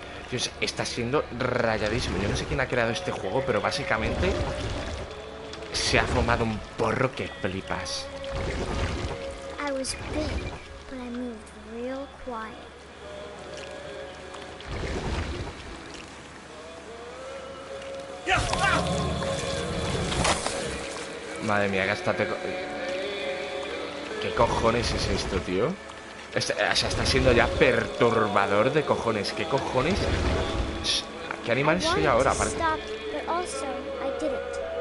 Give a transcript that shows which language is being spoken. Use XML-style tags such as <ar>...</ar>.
<es>Dios, está siendo rayadísimo. Yo no sé quién ha creado este juego, pero básicamente se ha fumado un porro que flipas.</es> <en>I was big, but I moved real quiet.</en> <es>Madre mía, gástate... ¿Qué cojones es esto, tío? O sea, está siendo ya perturbador de cojones. ¿Qué cojones? ¿Qué animal soy ahora?</es> <en>I wanted to stop, but also I didn't.</en>